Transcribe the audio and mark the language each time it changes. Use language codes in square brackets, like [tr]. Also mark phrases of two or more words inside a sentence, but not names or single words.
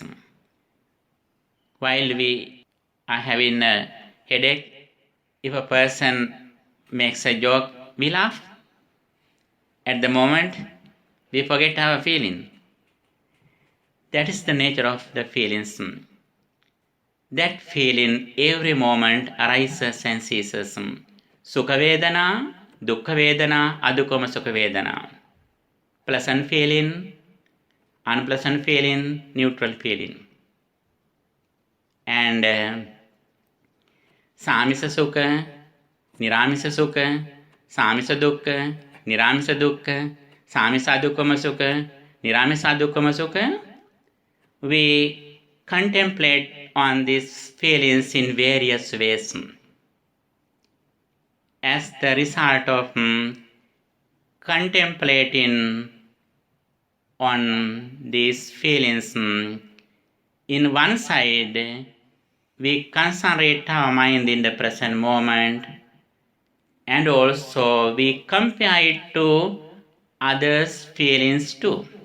[en] While we are having a headache, if a person makes a joke, we laugh. At the moment, we forget our feeling. That is the nature of the feelings. That feeling every moment arises and ceases. [pi] Sukha Vedana, dukkha vedana, adukama sukha vedana. [en] Pleasant feeling, unpleasant feeling, neutral feeling. [pi] And samisa sukha, niramisa sukha, samisa dukkha, niramisa dukkha, samisa adukama sukha, niramisa adukama sukha. [en] We contemplate on these feelings in various ways. As the result of contemplating on these feelings, in one side, we concentrate our mind in the present moment, and also we compare it to others' feelings too.